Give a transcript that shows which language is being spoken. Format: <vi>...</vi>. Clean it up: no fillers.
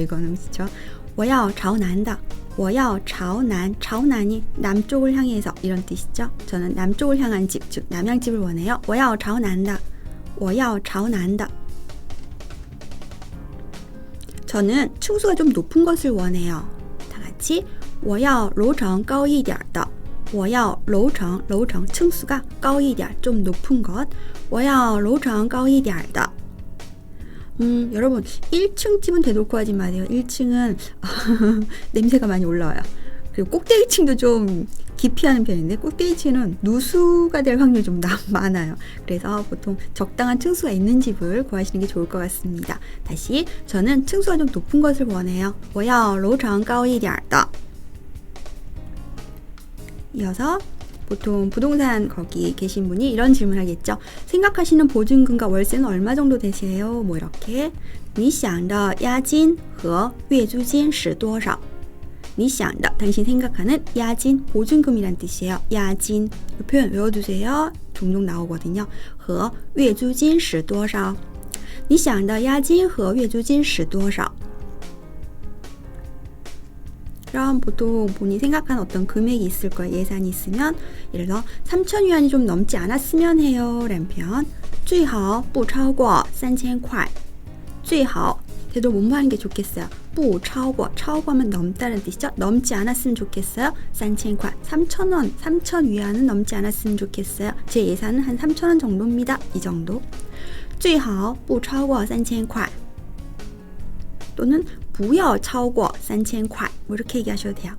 <ko>이거는 그렇죠.</ko> <zh>我要朝南的.我要朝南.</zh> <ko>朝南이 남쪽을 향해서 이런 뜻이죠. 저는 남쪽을 향한 집, 즉 남양집을 원해요.</ko> <zh>我要朝南的.我要朝南的.</zh> <ko>저는 층수가 좀 높은 것을 원해요. 다 같이</ko> <zh>我要楼层高一点的.</zh> <ko>我要楼层 층수가 高一点, 좀 높은 것.</ko> <zh>我要楼层高一点的.</zh> <ko>여러분 1층 집은 대놓고 하지 마세요. 1층은 냄새가 많이 올라와요. 그리고 꼭대기층도 좀 기피하는 편인데 꼭대기층은 누수가 될 확률이 좀 많아요. 그래서 보통 적당한 층수가 있는 집을 구하시는 게 좋을 것 같습니다. 다시 저는 층수가 좀 높은 것을 원해요.</ko> <zh>我要楼层高一点的.</zh> <ko>이어서 보통 부동산 거기 계신 분이 이런 질문을 하겠죠. 생각하시는 보증금과 월세는 얼마 정도 되세요? 뭐 이렇게.</ko> <zh>你想的押金和月租金是多少?</zh> <ko>你想的 당신 생각하는押金 보증금이란 뜻이에요. 押金 이 표현 외워두세요. 종종 나오거든요.</ko> <zh>和月租金是多少? 你想的押金和月租金是多少?</zh> <ko>그럼 보통 본인이 생각하는 어떤 금액이 있을 거예요. 예산이 있으면 예를 들어 3,000위안이 좀 넘지 않았으면 해요. 라는 표현</ko> <zh>最好不超过3000块. 最好</zh> <ko>되도록 뭐뭐 하는 게 좋겠어요. 不超过, 超过하면 넘다는 뜻이죠. 넘지 않았으면 좋겠어요. 3000块, 3,000원, 3,000 위안은 넘지 않았으면 좋겠어요. 제 예산은 한 3,000원 정도입니다. 이 정도.</ko> <zh>最好不超过3000块</zh> <ko>또는</ko> <zh>不要超过3000块</zh> <ko>뭐 이렇게 얘기하셔도 돼요.</ko>